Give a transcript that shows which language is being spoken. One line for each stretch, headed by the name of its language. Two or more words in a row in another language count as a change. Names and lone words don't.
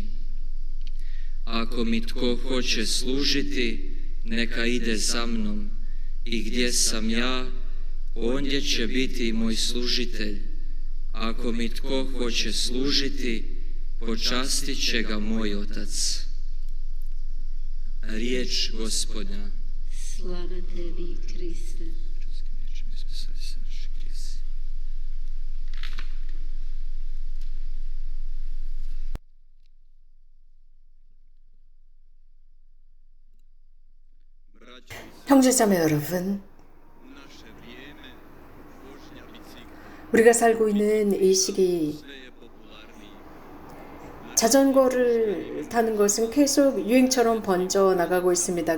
Croatian: Ako mi tko hoće služiti, neka ide za mnom, i gdje sam ja, ondje će biti i moj služitelj. Ako mi tko hoće služiti, počastit će ga moj Otac. Riječ Gospodnja. Slava tebi, Kriste.
Korean: 형제자매 여러분, 우리가 살고 있는 이 시기, 자전거를 타는 것은 계속 유행처럼 번져 나가고 있습니다.